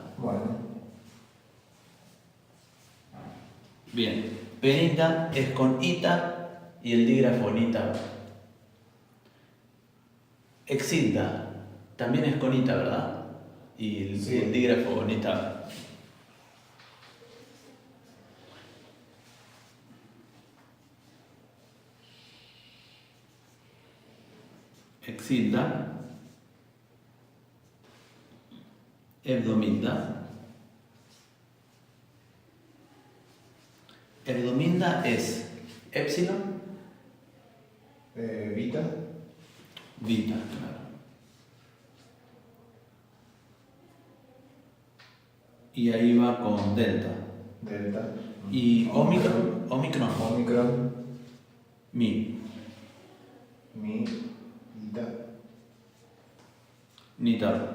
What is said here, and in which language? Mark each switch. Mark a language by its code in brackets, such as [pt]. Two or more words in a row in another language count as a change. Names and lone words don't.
[es] Bueno. Bien, perinda es con ita y el dígrafo nita. Exilda también es con ita, ¿verdad? Y el dígrafo con ita. Exilda. Hebdominda. Hebdominda es epsilon. Vita. Vita, claro. Y ahí va con delta. Delta. Y omicron. Omicron. Mi. Mi. Ita. Nita.